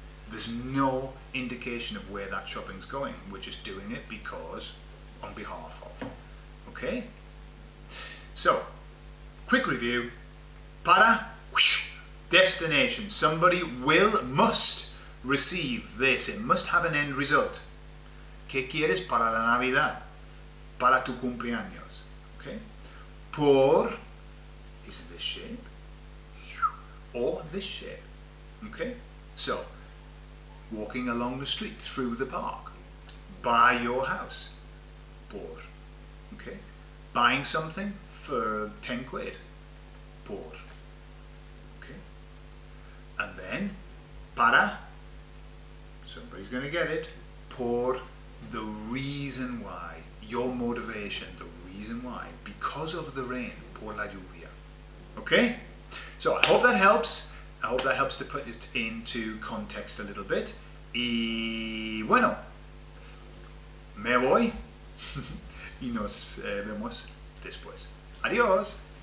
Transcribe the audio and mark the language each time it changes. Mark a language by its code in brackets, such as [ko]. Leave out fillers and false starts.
[en] There's no indication of where that shopping's going. We're just doing it because on behalf of. Okay? So, quick review. Para, destination. Somebody must receive this. It must have an end result. [es] ¿Qué quieres para la Navidad? Para tu cumpleaños. Okay? [en] Por is this shape or this shape. Okay? So, walking along the street through the park, by your house, por. Okay? Buying something for 10 quid, por. Okay? And then, para, somebody's going to get it, por the reason why your motivation, the reason why, because of the rain, [es] por la lluvia. [en] Okay? So I hope that helps. I hope that helps to put it into context a little bit. [es] Y bueno, me voy y nos vemos después. Adiós.